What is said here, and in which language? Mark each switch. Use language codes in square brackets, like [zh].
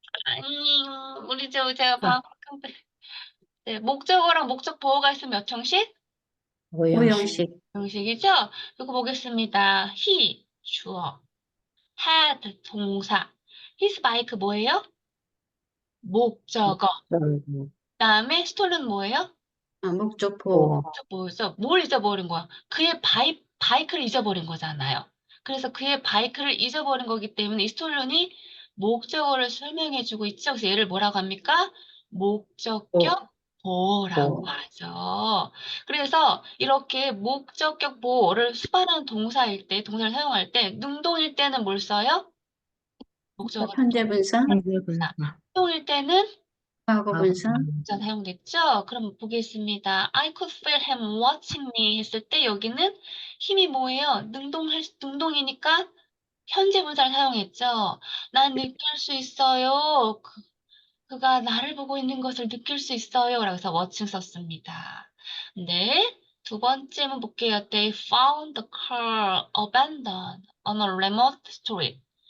[ko] 아니, 제가 방금 네, 목적어랑 목적 보호가 있으면 몇 형식? 오형식. 형식이죠? 이거 보겠습니다. he 주어, had 동사, his bike 뭐예요? 목적어. 그다음에 stolen 뭐예요? 목적보. 뭐였어? 뭘 잊어버린 거야? 그의 바이크를 잊어버린 거잖아요. 그래서 그의 바이크를 잊어버린 거기 때문에 이 스토론이 목적어를 설명해주고 있죠. 그래서 얘를 뭐라고 합니까? 목적격 보호라고 하죠. 그래서 이렇게 목적격 보호를 수반하는 동사일 때, 동사를 사용할 때, 능동일 때는 뭘 써요? 목적어 현재분사. 능동일 때는 과거분사. 자, 사용됐죠? 그럼 보겠습니다. [en] I could feel him watching me [ko] 했을 때 여기는 힘이 뭐예요? 능동이니까 현재 분사를 사용했죠. 난 느낄 수 있어요. 그가 나를 보고 있는 것을 느낄 수 있어요. 라고 해서 watching 썼습니다. 네. 두 번째 한번 볼게요. [en] They found the car abandoned on a remote street.